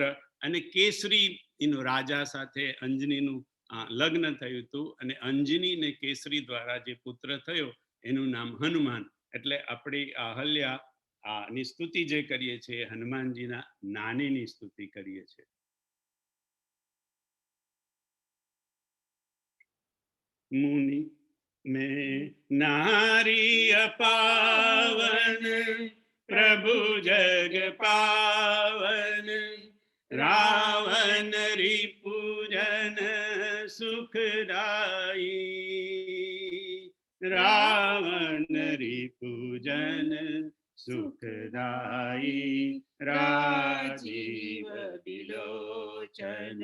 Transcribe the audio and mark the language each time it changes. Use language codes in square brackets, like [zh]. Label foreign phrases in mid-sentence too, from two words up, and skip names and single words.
[gu] અને કેસરી રાજા સાથે અંજનીનું લગ્ન થયું હતું, અને અંજની ને કેસરી દ્વારા જે પુત્ર થયો એનું નામ હનુમાન. એટલે આપણી અહલ્યા ની સ્તુતિ જે કરીએ છીએ હનુમાનજીના નાનીની સ્તુતિ કરીએ છીએ. [hi] મુનિ में नारी अपावन प्रभु जग पावन रावण रिपुजन सुखदाई रावण रिपुजन सुखदाई राजीव विलोचन